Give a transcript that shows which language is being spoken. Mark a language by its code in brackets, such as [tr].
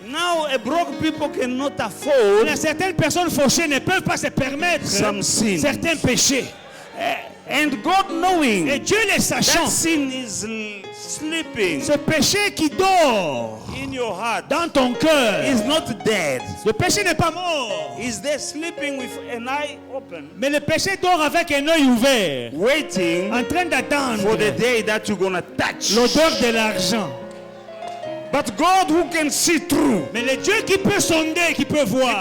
[en] Now a broke people cannot afford [fr] Mais certaines personnes fauchées ne peuvent pas se permettre [en] some sins. [fr] certains péchés. [en] And God knowing [fr] Et Dieu les sachant, [en] that sin is sleeping [fr] ce péché qui dort [en] in your heart [fr] dans ton cœur, [en] is not dead. [fr] le péché n'est pas mort. [en] Is there sleeping with an eye open, [fr] Mais le péché dort avec un œil ouvert, [en] waiting [fr] en train d'attendre [en] for the day that you're gonna touch. [fr] l'odeur de l'argent. [en] But God who can see through. [fr] Mais le Dieu qui peut sonder, qui peut voir.